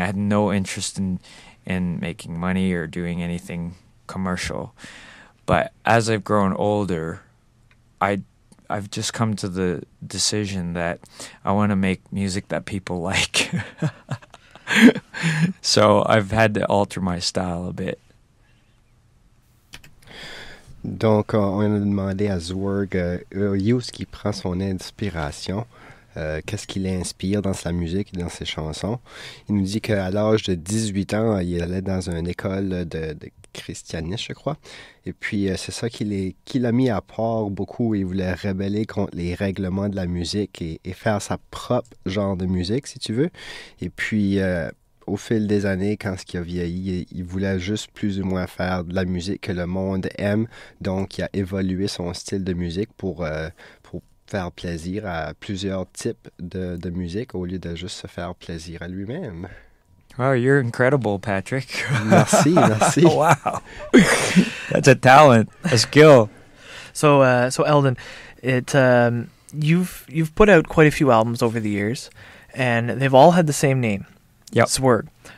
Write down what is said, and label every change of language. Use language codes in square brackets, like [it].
[en] I had no interest in making money or doing anything commercial. But as I've grown older, I've just come to the decision that I want to make music that people like. So I've had to alter my style a bit. [fr] Donc, on a demandé à ZWERG où est-ce qu'il prend son inspiration. qu'est-ce qui l'inspire dans sa musique et dans ses chansons. Il nous dit qu'à l'âge de 18 ans, il allait dans une école de christianisme, je crois. Et puis, c'est ça qu'il a mis à part beaucoup. Il voulait rebeller contre les règlements de la musique et faire sa propre genre de musique, si tu veux. Et puis, au fil des années, quand il a vieilli, il voulait juste plus ou moins faire de la musique que le monde aime. Donc, il a évolué son style de musique pour faire plaisir à plusieurs types de musique au lieu de juste se faire plaisir à lui-même. [en] Wow, you're incredible, Patrick. [fr] Merci, merci. [en] Wow. That's a talent, a skill. So Eldon, you've put out quite a few albums over the years, and they've all had the same name. Yep. Zwerg.